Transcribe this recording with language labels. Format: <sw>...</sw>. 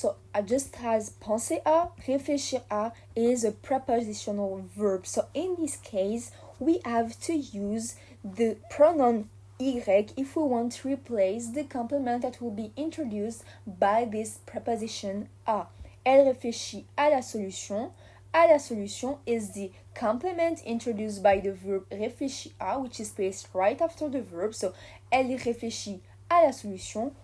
<en>So just as penser à, réfléchir à is a prepositional verb. So in this case, we have to use the pronoun y if we want to replace the complement that will be introduced by this preposition à.</en> <fr>Elle réfléchit à la solution. À la solution</fr> <en>is the complement introduced by the verb réfléchir à, which is placed right after the verb.</en> <fr>So, elle y réfléchit à la solution.</fr>